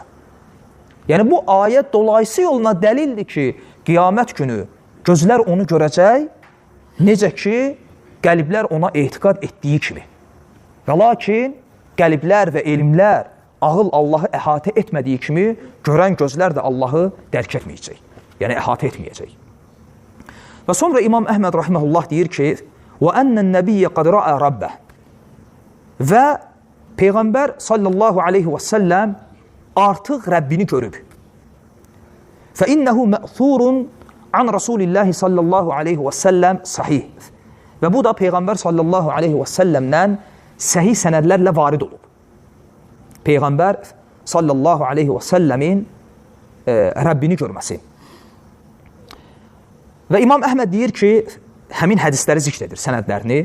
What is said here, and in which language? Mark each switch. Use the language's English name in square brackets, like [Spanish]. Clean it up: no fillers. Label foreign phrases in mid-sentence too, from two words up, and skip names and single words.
[Azerbaijani] Yəni, bu ayət dolayısı yoluna dəlildir ki, qiyamət günü gözlər onu görəcək, necə ki, qəlblər ona etiqad etdiyi kimi. Və lakin, qəlblər və elmlər, ağıl Allahı əhatə etmədiyi kimi, görən gözlər də Allahı dərk etməyəcək. Yəni, əhatə etməyəcək. Və sonra İmam Əhməd rahiməhullah deyir ki, [Arabic] وَأَنَّ النَّبِيَّ قَدْ رَأَى رَبَّهِ [Azerbaijani] Və Peyğəmbər [Arabic] صلى الله عليه وسلم [Azerbaijani] artıq Rəbbini görüb. [Arabic] فَإِنَّهُ مَأْثُورٌ عَنْ رَسُولِ اللّٰهِ صلى الله عليه وسلم صحيح. [Azerbaijani] Və bu da Peyğəmbər [Arabic] صلى الله عليه وسلم [Azerbaijani] səhih sənədlərlə varid olub. Peyğəmbər [Arabic] صلى الله عليه وسلم [Azerbaijani] Rəbbini görməsi. Və İmam Əhməd deyir ki, həmin hədisləri zikr edir, sənədlərini.